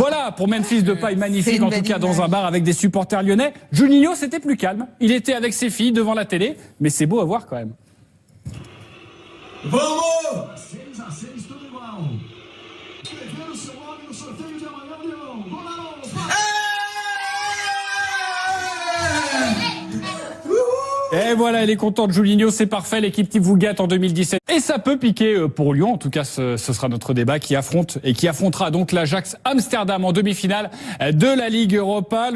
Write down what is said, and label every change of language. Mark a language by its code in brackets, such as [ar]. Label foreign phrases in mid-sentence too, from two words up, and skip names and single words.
[fr] Voilà, pour Memphis Depay, C'est magnifique une en tout belle cas dans image. un bar avec des supporters lyonnais. Juninho, c'était plus calme. Il était avec ses filles devant la télé, mais c'est beau à voir quand même. [pt] Vamos! 6-6, tudo igual. Escrevendo seu nome no sorteio de amanhã, Leão. Vamos! [fr] Et voilà, il est content de Juninho, c'est parfait, l'équipe qui vous gâte en 2017. Et ça peut piquer pour Lyon, en tout cas ce sera notre débat qui affrontera donc l'Ajax Amsterdam en demi-finale de la Ligue Europa.